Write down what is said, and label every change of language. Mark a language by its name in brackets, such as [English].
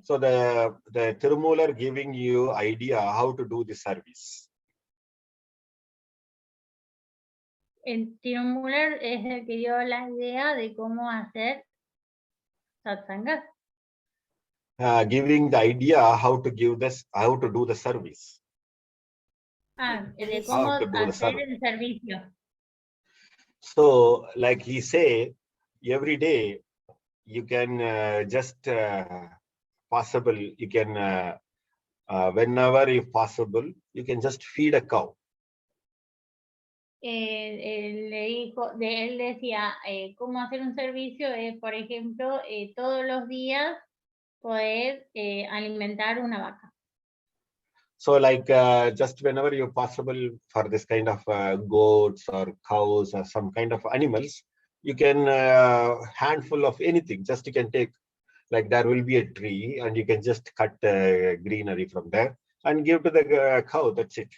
[English] So the Tirumular giving you idea how to do the service. [Spanish] El Tirumular es el que dio la idea de cómo hacer Satsangha. [English] Giving the idea how to do the service. [Spanish] De cómo hacer el servicio. [English] So, like he say, every day you can just possible, you can whenever if possible, you can just feed a cow. [Spanish] Él decía, cómo hacer un servicio es, por ejemplo, todos los días poder alimentar una vaca. [English] So like just whenever you possible for this kind of goats or cows or some kind of animals, you can handful of anything, just you can take, like there will be a tree and you can just cut greenery from there and give to the cow, that's it.